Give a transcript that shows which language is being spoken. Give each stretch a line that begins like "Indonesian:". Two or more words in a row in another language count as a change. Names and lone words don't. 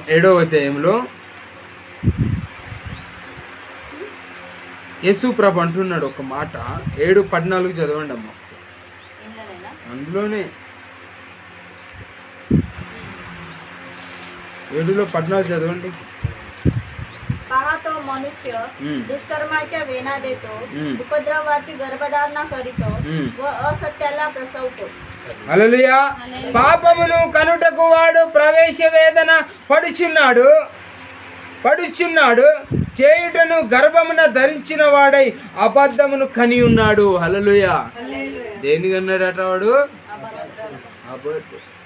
Telugu: 7వ అధ్యాయంలో యేసు ప్రభు అంటున్నాడు ఒక మాట. 7:14 చదవండి అమ్మ. అందులోనే 7:14 चदवंडी.
Marathi: पहा तो मनुष्य दुष्कर्माच्या वेना देतो, उपद्रवाची गर्भधारणा करीतो व असत्याला प्रसवतो.
Telugu: హల్లెలూయా. పాపమును కనుటకు వాడు ప్రవేశ వేదన పడుచున్నాడు, చేయుటను గర్భమున ధరించిన వాడై అబద్ధమును కని ఉన్నాడు. హల్లెలూయా. దేనికి అన్నాడట వాడు? అబద్ధం.